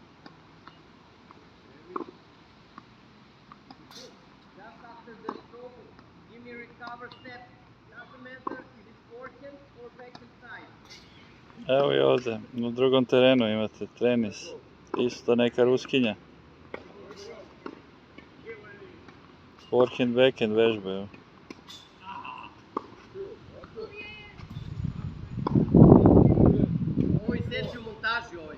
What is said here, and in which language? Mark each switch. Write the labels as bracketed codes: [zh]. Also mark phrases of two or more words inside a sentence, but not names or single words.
[en] Just after the stroke, give me recover step. Doesn't matter if it's forehand or backhand side. [sr] Evo i ovdje, na drugom terenu imate tenis. Isto neka Ruskinja. [en] Forehand, backhand [sr] vežbe, evo. Ovo je seći u montaži ovaj.